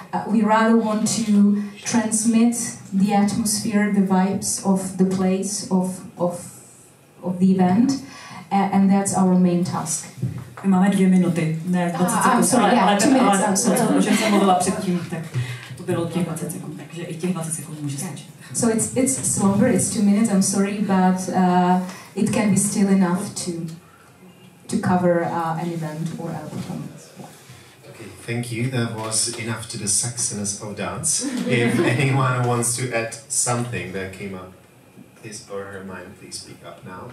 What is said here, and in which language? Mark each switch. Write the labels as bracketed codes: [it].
[en] We rather want to transmit the atmosphere, the vibes of the place, of the event, and that's our main task. [cs] Máme 2 minuty, ne 20 sekund, ale o čem jsem mluvila předtím, tak to bylo těch 20 sekund, takže i těch 20 sekund může stačit. [en] So it's longer, it's 2 minutes, I'm sorry, but it can be still enough to cover an event or a performance. Okay, thank you. That was enough to the sexiness of dance. If anyone wants to add something that came up his or her mind, please speak up now.